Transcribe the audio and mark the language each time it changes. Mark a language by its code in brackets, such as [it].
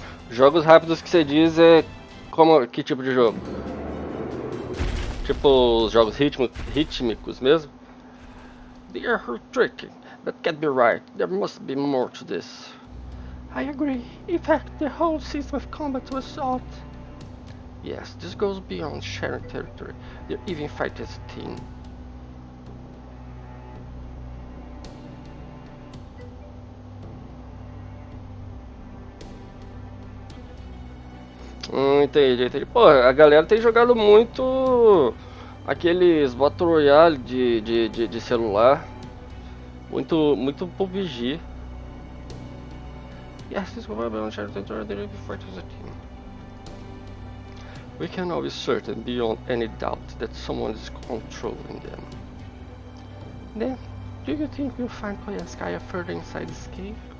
[pt] Jogos rápidos que você diz é como que tipo de jogo? Tipo os jogos rítmicos mesmo? [en] They are tricky. That can't be right. There must be more to this. I agree. In fact, the whole system of combat was odd. Yes, this goes beyond sharing territory. They even fight as a team. [pt] Entendi. Pô, a galera tem jogado muito aqueles Battle Royale de celular. Muito PUBG. [en] Yes, this will be on shared territory. They fight as a team. We can now be certain beyond any doubt that someone is controlling them. Then, do you think we'll find Koyanskaya further inside this cave?